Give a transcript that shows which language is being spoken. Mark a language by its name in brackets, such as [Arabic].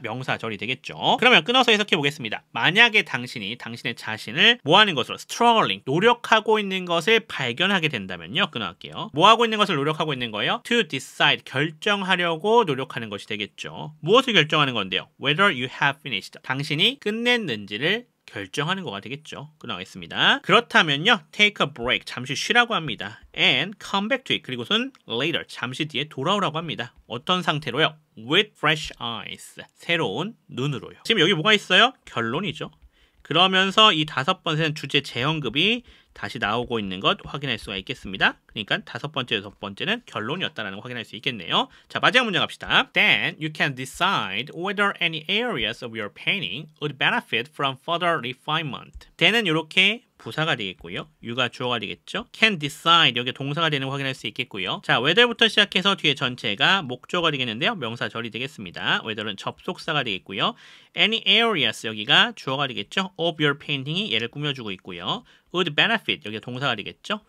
[Korean] 명사 절이 되겠죠. 그러면 끊어서 해석해 보겠습니다. 만약에 당신이 당신의 자신을 뭐 하는 것으로 struggling 노력하고 있는 것을 발견하게 된다면요. 끊어갈게요. 뭐 하고 있는 것을 노력하고 있는 거예요? [English] to decide [Korean] 결정하려고 노력하는 것이 되겠죠. 무엇을 결정하는 건데요? [English] whether you have finished [Korean] 당신이 끝냈는지를 결정하는 거가 되겠죠. 끊어가겠습니다. 그렇다면요. [English] take a break [Korean] 잠시 쉬라고 합니다. [English] and come back to it [Korean] 그리고선 later 잠시 뒤에 돌아오라고 합니다. 어떤 상태로요? [English] with fresh eyes [Korean] 새로운 눈으로요. 지금 여기 뭐가 있어요? 결론이죠. 그러면서 이 다섯 번째는 주제 재현급이 다시 나오고 있는 것 확인할 수가 있겠습니다. 그러니까 다섯 번째, 여섯 번째는 결론이었다는 거 확인할 수 있겠네요. 자, 마지막 문장 갑시다. [English] Then you can decide whether any areas of your painting would benefit from further refinement. [Korean] then은 이렇게 부사가 되겠고요. you가 주어가 되겠죠. [English] can decide [Korean] 여기 동사가 되는 거 확인할 수 있겠고요. 자, whether부터 시작해서 뒤에 전체가 목적어가 되겠는데요. 명사 절이 되겠습니다. whether는 접속사가 되겠고요. [English] any areas [Korean] 여기가 주어가 되겠죠. [English] of your painting [Korean] 이 얘를 꾸며주고 있고요. [English] would benefit [Korean] 여기가 동사가 되겠죠.